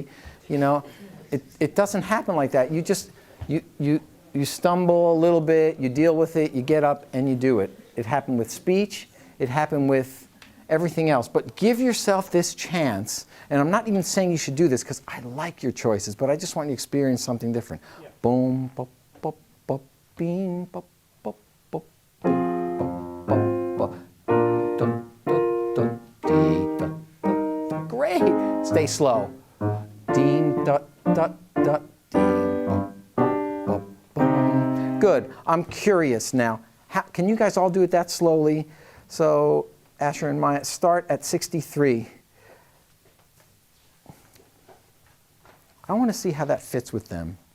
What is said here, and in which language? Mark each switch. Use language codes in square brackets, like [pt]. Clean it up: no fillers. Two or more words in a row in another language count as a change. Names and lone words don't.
[en] You know, it doesn't happen like that. You just, you stumble a little bit, you deal with it, you get up and you do it. It happened with speech, it happened with everything else. But give yourself this chance, and I'm not even saying you should do this because I like your choices, but I just want you to experience something different. Yeah. Boom, bop, bop, bop, beam, bop, bop, bop, bop, bop, dun, dun, dun, dee, dun, dun. Great. Stay slow. Deem, dut, dut, dut, deem, bop, bop, bop. Good. I'm curious now. Can you guys all do it that slowly? So, Asher and Maya, start at 63. I want to see how that fits with them.